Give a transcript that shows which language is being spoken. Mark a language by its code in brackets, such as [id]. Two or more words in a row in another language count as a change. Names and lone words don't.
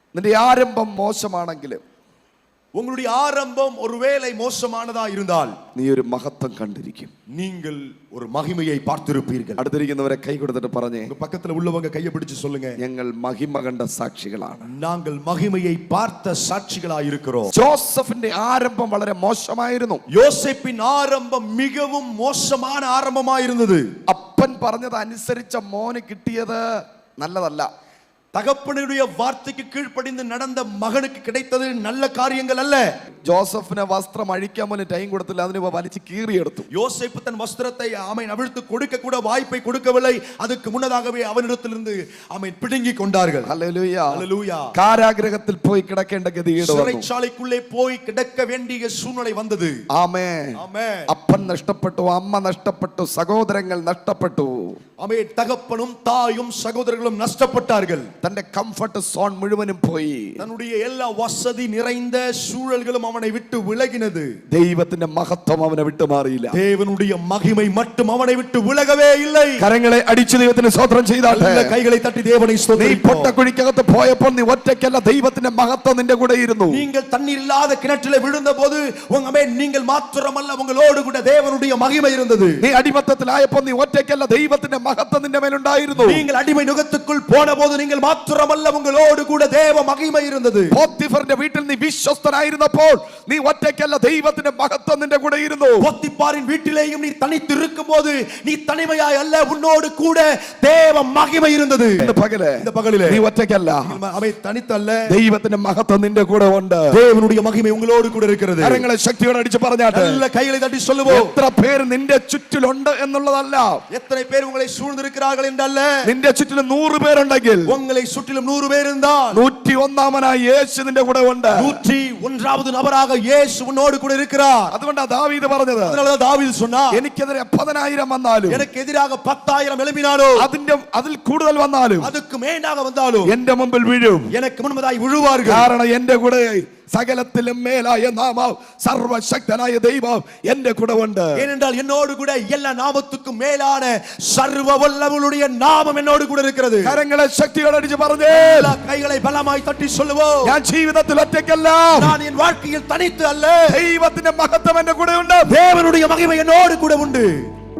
[ml] നിന്റെ ആരംഭം മോശമാണെങ്കിലും, [ta] உங்களுடைய ஆரம்பம் ஒருவேளை மோசமானதா இருந்தால் [ml] നീ ഒരു മഹത്വം കണ്ടിരിക്കും. [ta] நீங்கள் ஒரு மகிமையை பார்த்திருப்பீர்கள். [ml] അടുത്തിരിക്കുന്നവരെ കൈ കൊടുത്തിട്ട് പറഞ്ഞേ, [ta] உங்க பக்கத்துல உள்ளவங்க கையை பிடிச்சு சொல்லுங்க, [ml] ഞങ്ങൾ മഹിമ കണ്ട സാക്ഷികളാണ്. [ta] நாங்கள் மகிமையை பார்த்த சாட்சிகளாய் இருக்கிறோம். [ml] ജോസഫിന്റെ ആരംഭം വളരെ മോശമായിരുന്നു. [ta] யோசேப்பின் ஆரம்பம் மிகவும் மோசமான ஆரம்பமாயிருந்தது. [ml] അപ്പൻ പറഞ്ഞത് അനുസരിച്ച മോന് കിട്ടിയത് നല്ലതല്ല. [ta] தகப்பனுடைய வார்த்தைக்கு கீழ்ப்படிந்து நடந்த மகனுக்கு கிடைத்தது நல்ல காரியங்கள் அல்ல. [ml] ജോസഫിനെ വസ്ത്രം അഴിക്കാൻ പോലും ടൈം കൊടുത്തില്ല, അതിന് വലിച്ചു കീറിയെടുത്തു. [ta] யோசேப்பு தன் வஸ்திரத்தை அவன் அவிழ்த்து கொடுக்க கூட வாய்ப்பை கொடுக்கவில்லை. அதுக்கு முன்னதாகவே அவனிடத்திலிருந்து அவன் பிடுங்கி கொண்டார்கள். [ml] ഹല്ലേലൂയ, [ta] ஹல்லேலூயா. [ml] കാരാഗ്രഹത്തിൽ പോയി കിടക്കേണ്ട ഗതികേട് വന്നു. [ta] சிறைச்சாலைக்குள்ளே போய் கிடக்க வேண்டிய சூழ்நிலை வந்தது. [ml] ആമേൻ. [ta] ஆமென். [ml] അപ്പൻ നഷ്ടപ്പെട്ടു, അമ്മ നഷ്ടപ്പെട്ടു, സഹോദരങ്ങൾ നഷ്ടപ്പെട്ടു. [ta] ஆமென். தகப்பனும் தாயும் சகோதரர்களும் நஷ்டப்பட்டார்கள். [ml] തന്റെ [en] comfort zone [ml] മുഴുവനും പോയി. [ta] தன்னுடைய எல்லா வசதி நிறைந்த சூழல்களும் அவனை விட்டு விலகினது. [ml] ദൈവത്തിന്റെ മഹത്വം അവനെ വിട്ടുമാറിയില്ല. [ta] தேவனுடைய மகிமை மட்டும் அவனை விட்டு விலகவே இல்லை. [ml] കരങ്ങളെ അടിച്ചു ദൈവത്തിന് സ്തോത്രം ചെയ്താട്ടെ. [ta] கைகளை தட்டி தேவனை [ml] നീ [ta] ஸ்தோத்திரிப்போம். [ml] പൊട്ടക്കുഴിക്കകത്ത് പോയപ്പോൾ നീ ഒറ്റയ്ക്കല്ല, ദൈവത്തിന്റെ മഹത്വം നിന്റെ കൂടെ ഇരുന്നു. [ta] நீங்கள் தண்ணீர் இல்லாத கிணற்றிலே விழுந்தபோது நீங்கள் மாத்திரமல்ல, உங்களோடு கூட தேவனுடைய மகிமை இருந்தது. [ml] നീ അടിമത്തത്തിലായപ്പോൾ നീ ഒറ്റയ്ക്കല്ല, ദൈവത്തിന്റെ മഹത്വം നിന്റെ മേലുണ്ടായിരുന്നു. [ta] நீங்கள் അടിமை நுகத்துக்குள் போனபோது நீங்கள் மாத்திரமல்ல, உங்களோடு கூட தேவ மகிமை இருந்தது. [ml] പോത്തിഫറിന്റെ വീട്ടിൽ നീ വിശ്വസ്തനായിരുന്നപ്പോൾ നീ ഒറ്റയ്ക്കല്ല, ദൈവത്തിന്റെ മഹത്വം നിന്റെ കൂടെ ഇരുന്നു. [ta] போத்திபாரின் வீட்டிலேயும் நீ தனித்து இருக்கும்போது நீ தனிமையாய் அல்ல, உன்னோடு கூட தேவ மகிமை இருந்தது. [ml] இந்த പകലിലെ നീ ഒറ്റയ്ക്കല്ല, [ta] அவை தனித்தல்ல, [ml] ദൈവത്തിന്റെ മഹത്വം നിന്റെ കൂടെ ഉണ്ട്. [ta] தேவனுடைய மகிமை உங்களோடு கூட இருக்கிறது. [ml] കരങ്ങളെ ശക്തിയോടെ അടിച്ചു പറഞ്ഞാട്ടെ. [ta] நல்ல கைகளை தட்டி சொல்லுவோம். [ml] എത്ര പേര് നിന്റെ ചുറ്റിലുണ്ട് എന്നുള്ളതല്ല, [ta] எத்தனை பேர் உங்களை சூழ்ந்திருக்கிறார்கள் என்றல்ல, [ml] നിന്റെ ചുറ്റിലും 100 പേരുണ്ടെങ്കിൽ [ta] உங்களை சுற்றிலும் 100 பேர் இருந்தால் [ml] 101 യേശു നിന്റെ കൂടെ ഉണ്ട്. [ta] 101வது நபராக இயேசு உன்னோடு கூட இருக்கிறார். [ml] അതുകൊണ്ടാ ദാവീദ് പറഞ്ഞത്, [ta] அதனால தாவீது சொன்னார், [ml] എനിക്കെതിരെ 10,000 വന്നാലും, [ta] எனக்கு எதிராக 10,000 எழும்பினாலும், [ml] അതിൽ കൂടുതൽ വന്നാലും, [ta] அதுக்கு மேலாக வந்தாலும் [ml] എന്റെ മുമ്പിൽ വീഴും. [ta] எனக்கு முன்பதாய் விழுவார்கள். [ml] കാരണം എന്റെ കൂടെ സകലത്തിലും മേലായ നാമം, സർവശക്തനായ ദൈവം എന്റെ കൂടെ ഉണ്ട്. [ta] ஏனென்றால் என்னோடு கூட எல்லா நாமத்துக்கும் மேலான சர்வ வல்லவருடைய நாமம் என்னோடு கூட இருக்கிறது. [ml] കരങ്ങളെ ശക്തിയോടെ അടിച്ചു പറഞ്ഞേ, [ta] கைகளை பலமாய் தட்டி சொல்லுவோம், [ml] ഞാൻ ജീവിതത്തിൽ ഒറ്റയ്ക്കല്ല, [ta] நான் என் வாழ்க்கையில் தனித்து அல்ல, [ml] ദൈവത്തിന്റെ മഹത്വം എന്റെ കൂടെ ഉണ്ട്. [ta] தேவனுடைய மகிமை என்னோடு கூட உண்டு.